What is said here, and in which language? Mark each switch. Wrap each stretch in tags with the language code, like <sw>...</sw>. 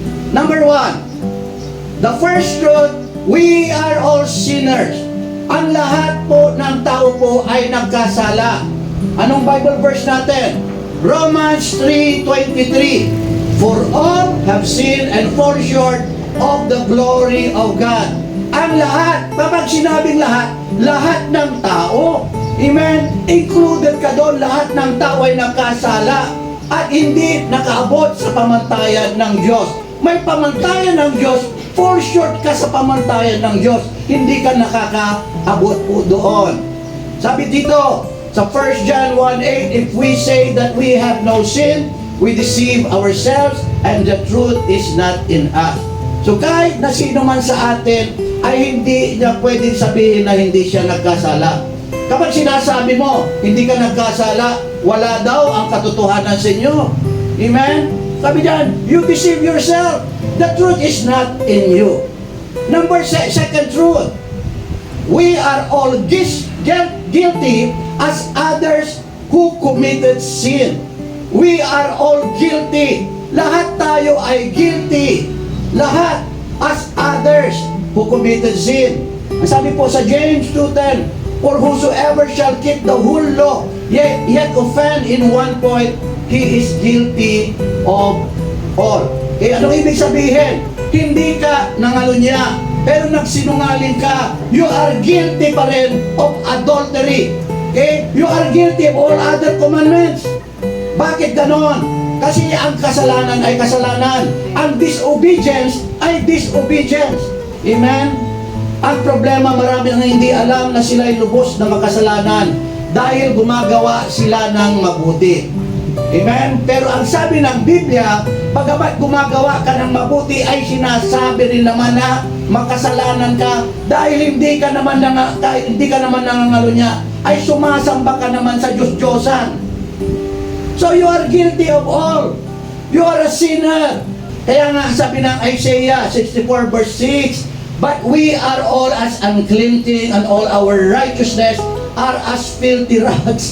<en>Number 1, the first truth, we are all sinners.</en> <tl>Ang lahat po ng tao po ay nagkasala. Anong Bible verse natin? Romans 3:23.</tl> <en>For all have sinned and fall short of the glory of God.</en> <tl>Ang lahat, kapag sinabing lahat, lahat ng tao. Amen? Included ka doon, lahat ng tao ay nakasala at hindi nakaabot sa pamantayan ng Diyos. May pamantayan ng Diyos,</tl> <en>fall short</en> <tl>ka sa pamantayan ng Diyos. Hindi ka nakakaabot po doon. Sabi dito, sa</tl> <en>1 John 1:8, if we say that we have no sin, we deceive ourselves and the truth is not in us.</en> <tl>So kahit na sino man sa atin ay hindi niya pwedeng sabihin na hindi siya nagkasala. Kapag sinasabi mo, hindi ka nagkasala, wala daw ang katotohanan sa inyo. Amen? Sabi diyan,</tl> <en>you deceive yourself. The truth is not in you. Second truth, we are all guilty as others who committed sin. We are all guilty.</en> <tl>Lahat tayo ay guilty. Lahat</tl> <en>as others who committed sin.</en> <tl>Ang sabi po sa</tl> <en>James 2:10, for whosoever shall keep the whole law, yet offend in one point, he is guilty of all.</en> <tl>Anong ibig sabihin? Hindi ka nangalunya, pero nagsinungaling ka.</tl> <en>You are guilty</en> <tl>pa rin</tl> <en>of adultery. You are guilty of all other commandments.</en> <tl>Bakit ganon? Kasi ang kasalanan ay kasalanan. Ang disobedience ay disobedience. Amen? Ang problema, marami nang hindi alam na sila ay lubos na makasalanan dahil gumagawa sila ng mabuti. Amen? Pero ang sabi ng Biblia, pagamat gumagawa ka ng mabuti, ay sinasabi rin naman na makasalanan ka dahil hindi ka naman nangangalunya, ay sumasamba ka naman sa Diyos-Diyosan.</tl> <en>So you are guilty of all. You are a sinner.</en> <tl>Kaya nga sabi ng</tl> <en>Isaiah 64 verse 6, but we are all as unclean thing, and all our righteousness are as filthy rags.</en>